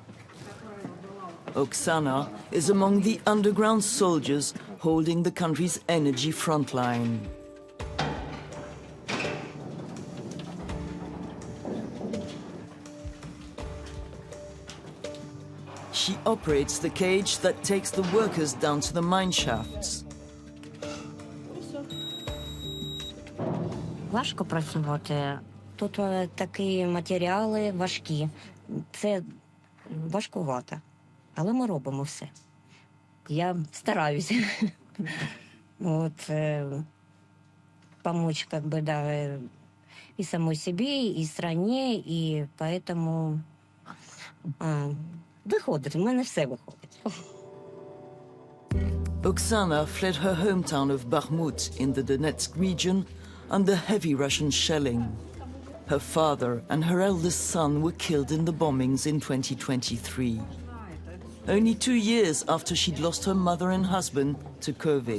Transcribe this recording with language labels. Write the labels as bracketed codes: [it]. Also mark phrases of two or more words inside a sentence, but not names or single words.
[en] Oksana is among the underground soldiers holding the country's energy front line. She operates the cage that takes the workers down to the mine shafts. [uk] Важко працювати. Тут такі матеріали важкі. Це важкувато. Але ми робимо все. Я стараюся. [ru] От, помочь, как бы, да, и самой себе, и стране, и поэтому виходить, [uk] в мене все виходить. [en] Oksana fled her hometown of Bakhmut in the Donetsk region under heavy Russian shelling. Her father and her eldest son were killed in the bombings in 2023. Only 2 years after she'd lost her mother and husband to COVID.